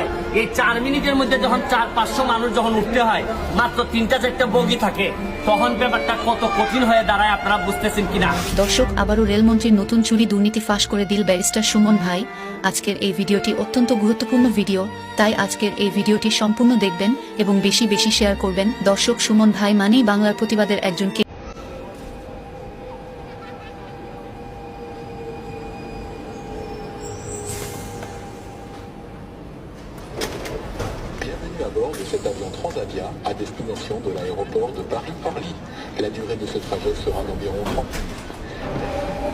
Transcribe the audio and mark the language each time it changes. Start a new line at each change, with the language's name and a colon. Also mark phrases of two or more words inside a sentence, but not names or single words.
Bangla: এই 4 মিনিটের মধ্যে যখন 400-500 মানুষ যখন উঠতে হয়, মাত্র 3-4টা বগি থাকে, তখন ব্যাপারটা কত কঠিন হয়ে দাঁড়ায় আপনারা বুঝতেছেন কিনা। দর্শক, আবারও রেলমন্ত্রীর নতুন চুরি দুর্নীতি ফাঁস করে দিল ব্যারিস্টার সুমন ভাই। আজকের এই ভিডিওটি অত্যন্ত গুরুত্বপূর্ণ ভিডিও, তাই আজকের এই ভিডিওটি সম্পূর্ণ দেখবেন এবং বেশি বেশি শেয়ার করবেন। দর্শক, সুমন ভাই মানেই বাংলার প্রতিবাদের একজনকে
French: Bienvenue à bord de cet avion Transavia à destination de l'aéroport de Paris-Orly. La durée de ce trajet sera d'environ 30 minutes.